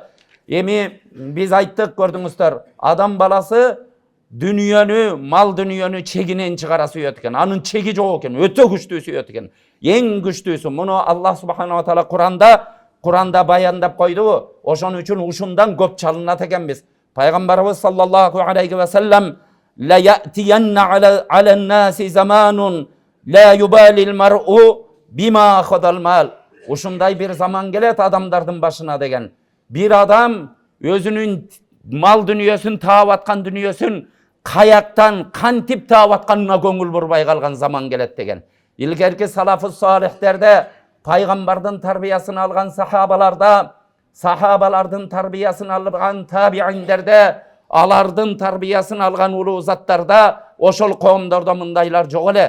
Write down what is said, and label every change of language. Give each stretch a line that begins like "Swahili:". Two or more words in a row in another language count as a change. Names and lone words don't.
Kyrgyz: Эми биз айттык, көрдүңүздөр, адам баласы дүнүйөнү, мал дүнүйөнү чегинен чыгара сүйөт экен. Анын чеги жок экен, өтө күчтүү сүйөт экен. Эң күчтүүсү муну Аллах
Arabic: سبحانه وتعالى
Kyrgyz: Куранда баяндап койду. Ошон үчүн ушундан көп чалынат экенбиз.
Arabic: Пайгамбарыбыз صلى الله عليه وسلم: "لا يأتين على الناس زمان لا يبالي المرء بما أخذ المال."
Kyrgyz: Ушундай бир заман келет адамдардын башына деген. Бир адам өзүнүн мал дүнүйөсүн таап аткан дүнүйөсүн каяктан, кантип таап атканына көңүл бурбай калган заман келет деген. Илгерки салафус салихтерде пайгамбардын тарбиясын алган сахабаларда, сахабалардын тарбиясын алган табииндерде, алардын тарбиясын алган улуу заттарда, ошол коомдордо мындайлар жок эле.